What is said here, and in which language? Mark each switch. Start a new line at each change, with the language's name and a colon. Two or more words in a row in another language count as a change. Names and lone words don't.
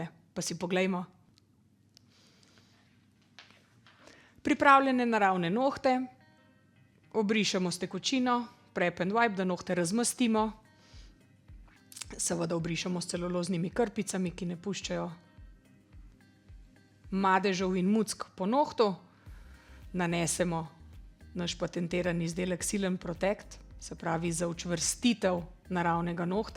Slovenian: Pa si poglejmo. Pripravljene naravne nohte, obrišemo s tekočino,
English: prep and wipe,
Slovenian: da nohte razmastimo. Seveda obrišemo s celuloznimi krpicami, ki ne puščajo madežev in muck po nohtu. Nanesemo naš patentirani izdelek Seal and Protect, se pravi za učvrstitev naravnega nohta.